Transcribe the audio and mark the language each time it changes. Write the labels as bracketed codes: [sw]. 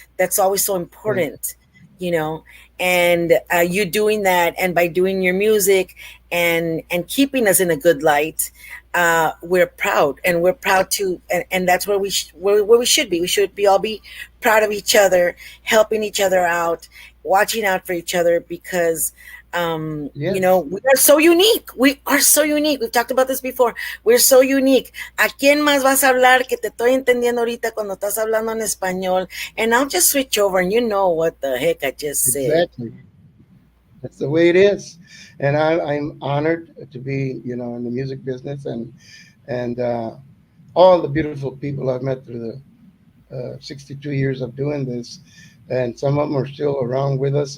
[en] That's always so important, and you doing that, and by doing your music and keeping us in a good light, we're proud, and we're proud to, and that's where we should be. We should all be proud of each other, helping each other out, watching out for each other, because we are so unique. We are so unique. We've talked about this before. We're so unique. [es] ¿A quién más vas a hablar que te estoy entendiendo ahorita cuando estás hablando en español? [en] And I'll just switch over, and you know what the heck I just said. Exactly. That's the way it is. And I'm honored to be, in the music business, and all the beautiful people I've met through the 62 years of doing this, and some of them are still around with us.